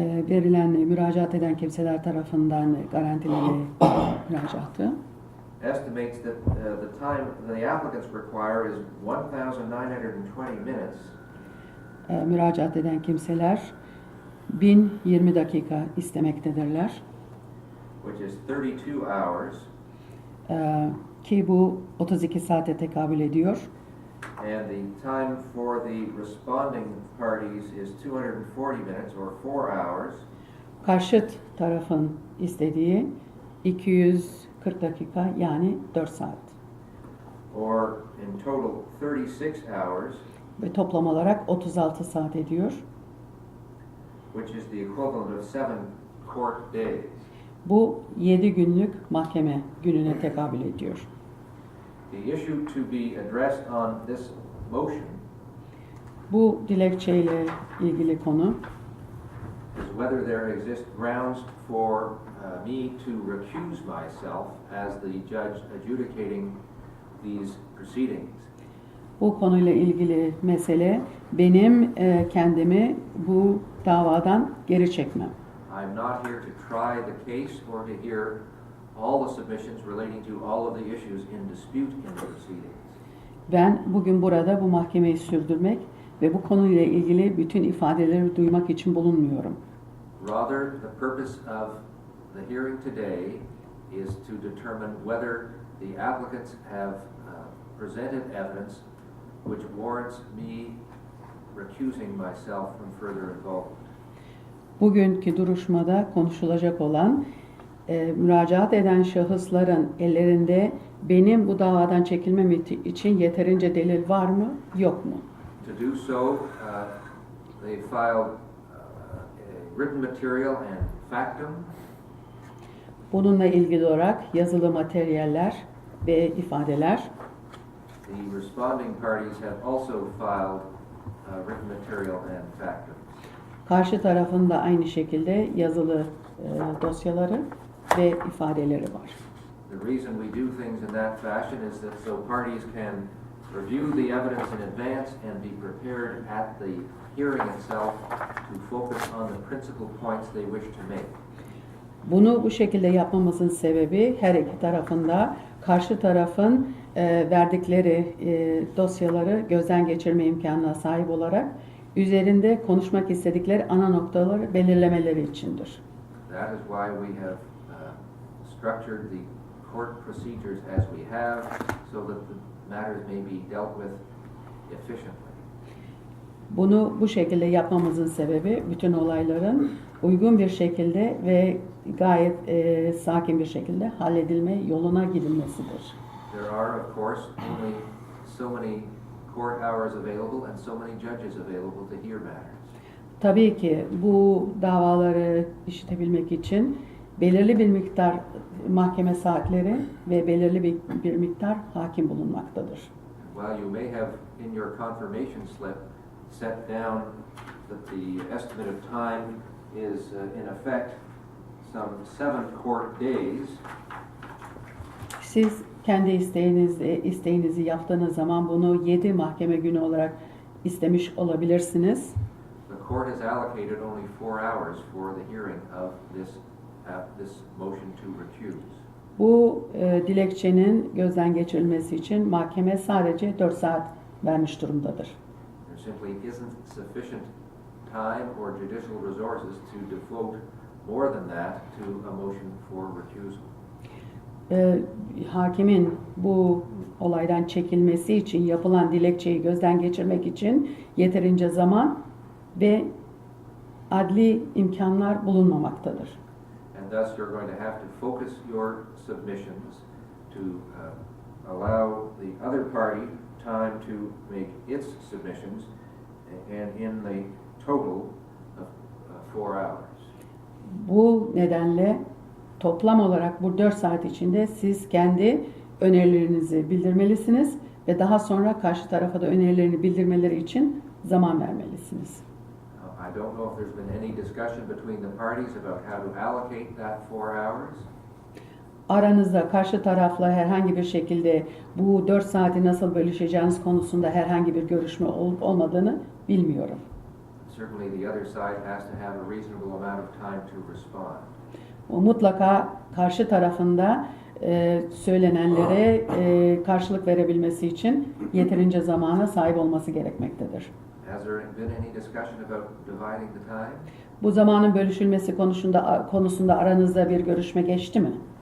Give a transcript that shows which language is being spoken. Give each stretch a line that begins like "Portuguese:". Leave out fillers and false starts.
Turkish: Verilen müracaat eden kimseler tarafından garantili müracaatı
English: estimates that the time the applicants require is 1,920 minutes,
Turkish: müracaat eden kimseler 1020 dakika istemektedirler.
English: which is 32 hours,
Turkish: Ki bu 32 saate tekabül ediyor.
English: and the time for the responding parties is 240 minutes or 4 hours,
Turkish: Karşıt tarafın istediği 240 dakika yani 4 saat.
English: or in total 36 hours,
Turkish: Ve toplam olarak 36 saat ediyor.
English: which is the equivalent of 7 court days.
Turkish: Bu 7 günlük mahkeme gününe tekabül ediyor.
English: The issue to be addressed on this motion
Turkish: Bu dilekçeyle ilgili konu
English: is whether there exist grounds for me to recuse myself as the judge adjudicating these proceedings.
Turkish: bu konuyla ilgili mesele benim kendimi bu davadan geri çekmem.
English: I'm not here to try the case or to hear all the submissions relating to all of the issues in dispute in the proceedings.
Turkish: Ben bugün burada bu mahkemeyi sürdürmek ve bu konuyla ilgili bütün ifadeleri duymak için bulunmuyorum.
English: Rather, the purpose of the hearing today is to determine whether the applicants have presented evidence which warrants me recusing myself from further involvement.
Turkish: Bugünkü duruşmada konuşulacak olan müracaat eden şahısların ellerinde benim bu davadan çekilmem için yeterince delil var mı, yok mu?
English: To do so, they filed written material and factum,
Turkish: Bununla ilgili olarak yazılı materyaller ve ifadeler.
English: the responding parties have also filed written material and factum.
Turkish: Karşı tarafın da aynı şekilde yazılı dosyaları ve ifadeleri var.
English: The reason we do things in that fashion is that so parties can review the evidence in advance and be prepared at the hearing itself to focus on the principal points they wish to make.
Turkish: Bunu bu şekilde yapmamızın sebebi her iki tarafında karşı tarafın verdikleri dosyaları gözden geçirme imkanına sahip olarak üzerinde konuşmak istedikleri ana noktaları belirlemeleri içindir.
English: That is why we have structured the court procedures as we have so that the matters may be dealt with efficiently.
Turkish: Bunu bu şekilde yapmamızın sebebi bütün olayların uygun bir şekilde ve gayet sakin bir şekilde halledilme yoluna gidilmesidir.
English: There are of course only so many court hours available and so many judges available to hear matters.
Turkish: Tabii ki bu davaları işitebilmek için belirli bir miktar mahkeme saatleri ve belirli bir miktar hakim bulunmaktadır.
English: While you may have in your confirmation slip set down that the estimate of time is in effect some 7 court days,
Turkish: Siz kendi isteğinizi yaptığınız zaman bunu 7 mahkeme günü olarak istemiş olabilirsiniz.
English: the court has allocated only 4 hours for the hearing of this motion to recuse.
Turkish: Bu dilekçenin gözden geçirilmesi için mahkeme sadece 4 saat vermiş durumdadır.
English: There simply isn't sufficient time or judicial resources to devote more than that to a motion for recusal.
Turkish: Hakimin bu olaydan çekilmesi için yapılan dilekçeyi gözden geçirmek için yeterince zaman ve adli imkanlar bulunmamaktadır.
English: And thus you're going to have to focus your submissions to allow the other party time to make its submissions and in the total of 4 hours.
Turkish: Bu nedenle toplam olarak bu 4 saat içinde siz kendi önerilerinizi bildirmelisiniz ve daha sonra karşı tarafa da önerilerini bildirmeleri için zaman vermelisiniz.
English: I don't know if there's been any discussion between the parties about how to allocate that 4 hours.
Turkish: Aranızda karşı tarafla herhangi bir şekilde bu 4 saati nasıl bölüşeceğiniz konusunda herhangi bir görüşme olup olmadığını bilmiyorum.
English: Certainly the other side has to have a reasonable amount of time to respond.
Turkish: Mutlaka karşı tarafında söylenenlere karşılık verebilmesi için yeterince zamana sahip olması gerekmektedir.
English: Has there been any discussion about dividing the time?
Turkish: Bu zamanın bölüşülmesi konusunda aranızda bir görüşme geçti mi?